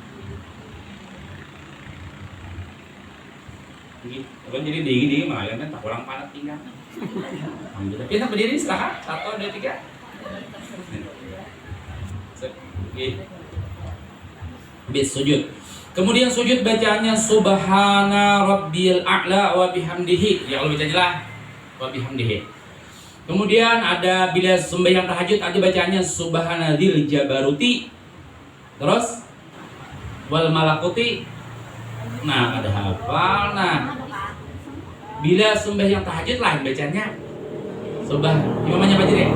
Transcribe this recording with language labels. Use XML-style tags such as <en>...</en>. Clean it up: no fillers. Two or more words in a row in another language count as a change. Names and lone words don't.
<ms>Kan jadi dingin malah kan tak kurang panas tinggal. Alhamdulillah. Kita berdiri silakan 1, 2, 3. Bis sujud. Kemudian sujud bacaannya</ms> <ar>سبحان ربي الأعلى و بحمده.</ar> <ms>Ya Allah bacaannya</ms> <ar>و بحمده.</ar> <ms>Kemudian ada bila sembahyang tahajud ada bacaannya</ms> <ar>سبحان ذي الجبروت. Terus والملكوت.</ar> <ms>Nah, ada hafal. Nah, bila sembahyang tahajud lain bacanya imamnya baca deh.</ms>